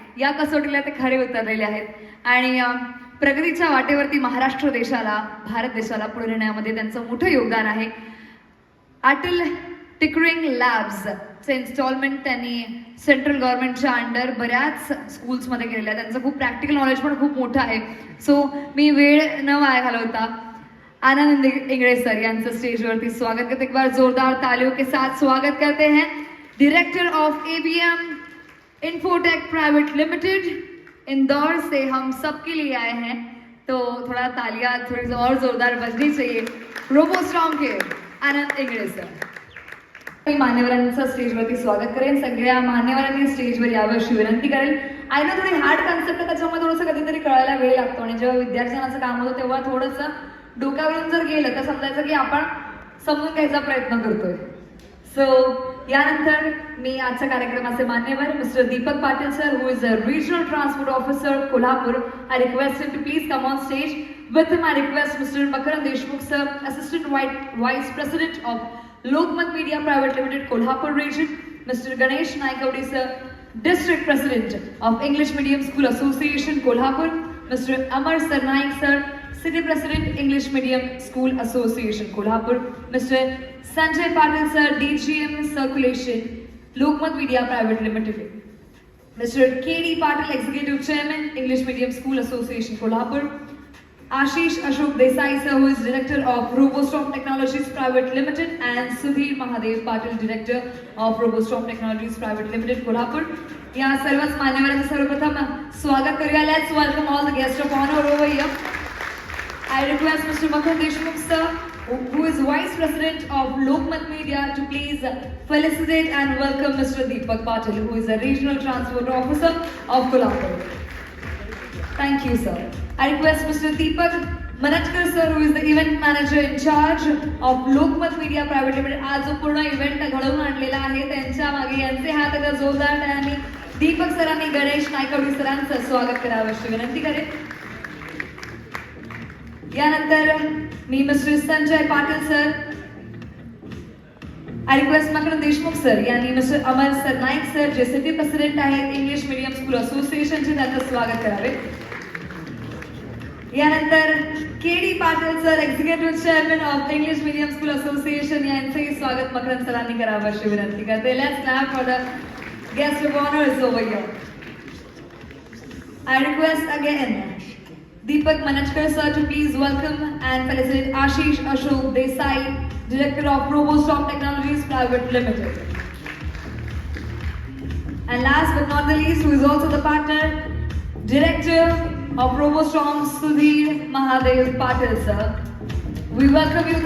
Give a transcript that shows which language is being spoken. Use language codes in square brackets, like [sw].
[mr] या कसोटीला ते खरे उतरलेले आहेत आणि प्रगतीच्या वाटेवरती महाराष्ट्र देशाला, भारत देशाला पुढे नेण्यामध्ये त्यांचं मोठं योगदान आहे. अटल टिकरिंग लॅब्सचे इन्स्टॉलमेंट त्यांनी सेंट्रल गव्हर्नमेंटच्या अंडर बऱ्याच स्कूल्समध्ये केलेलं आहे. त्यांचं खूप प्रॅक्टिकल नॉलेज पण खूप मोठं आहे. सो मी वेळ न वाया घालवता आनंद इंगळे सर यांचं स्टेजवरती स्वागत करते. [hi] एक बार जोरदार तालियों के साथ स्वागत करते हैं director of ABM infotech private limited Indore से हम सबके लिए आए हैं. तो थोड़ा तालियां थोड़ी और जोरदार बजनी चाहिए रोबोस्ट्रॉम के आनंद इंगळे सर. [mr] मी मान्यवरांचं स्टेजवरती स्वागत करेन. सगळ्या मान्यवरांनी स्टेजवर यावं अशी विनंती करेन. आय नो थोडी हार्ड कन्सेप्ट आहे त्याच्यामुळे थोडंसं कधीतरी कळायला वेळ लागतो आणि जेव्हा विद्यार्थ्यांचं काम होतं तेव्हा थोडंसं डोक्यावरून जर गेलं तर समजायचं की आपण समजून घ्यायचा प्रयत्न करतोय. सो यानंतर मी आजच्या कार्यक्रमाचे मान्यवर mister Deepak Patil sir [en] who is a regional transport officer [mr] Kolhapur. [en] I request him to please come on stage. With him I request mister Makarand Deshmukh sir assistant vice president of Lokmat media private limited Kolhapur region. Mr. Ganesh Naikawdi sir, District President of English Medium School Association Kolhapur. Mr. Amar Sarnaik sir, City President English Medium School Association Kolhapur. Mr. Sanjay Patil sir, DGM Circulation Lokmat Media Private Limited. Mr. KD Patil Executive Chairman English Medium School Association Kolhapur. Ashish Ashok Desai sir, who is Director of Robostrom Technologies Private Limited, and Sudhir Mahadev Patil, Director of Robostrom Technologies Private Limited, Kolhapur. [mr] या सर्वच मान्यवरांचं सर्वप्रथम स्वागत करूया. [en] Let's welcome all the guests of honor over here. I request Mr. Makran Deshmukh sir, who is Vice President of Lokmat Media, to please felicitate and welcome Mr. Deepak Patil, who is a Regional Transport Officer of Kolhapur. Thank you, sir. I request Mr. Deepak Manachkar sir, who is the event manager in charge of Lokmat Media Private Limited. [mr] आज जो पूर्ण event घडवून आणलेला आहे त्यांच्या मागे यांचे हात आता जोरदार आणि दीपक सरांनी गणेश नायकवडी सरांचं स्वागत करावं अशी विनंती करेन. यानंतर मी mister Sanjay Patil sir, I request Makarand Deshmukh sir यांनी मिस्टर अमर सरनाईक सर जे सिटी प्रेसिडेंट आहेत इंग्लिश मीडियम स्कूल असोसिएशनचे त्यांचं स्वागत करावे. यानंतर KD Patil sir executive chairman of English medium school association यांचंही स्वागत मकरंद सरांनी करावं अशी विनंती करते. [en] Let's clap for the guest of honours over here. I request again Deepak Manachkar sir to please welcome and felicitate Ashish Ashok Desai, Director of Robostrom Technologies Private Limited. And last but not the least, who is also the partner, Director of Robostrom, Sudhir Mahadev Patil sir. We welcome you.